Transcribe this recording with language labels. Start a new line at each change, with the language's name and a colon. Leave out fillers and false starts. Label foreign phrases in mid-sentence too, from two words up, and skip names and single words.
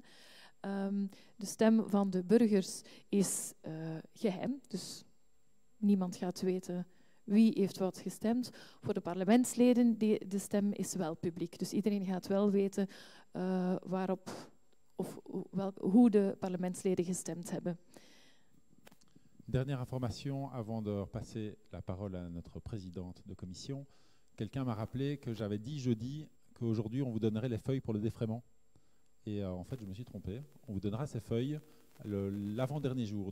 Dutch: De stem van de burgers is geheim, dus niemand gaat weten wie heeft wat gestemd. Voor de parlementsleden, de stem is wel publiek. Dus iedereen gaat wel weten hoe de parlementsleden gestemd hebben.
French: Dernière information avant de repasser la parole à notre présidente de commission. Quelqu'un m'a rappelé que j'avais dit jeudi qu'aujourd'hui on vous donnerait les feuilles pour le défraiement. Et en fait, je me suis trompé. On vous donnera ces feuilles l'avant-dernier jour.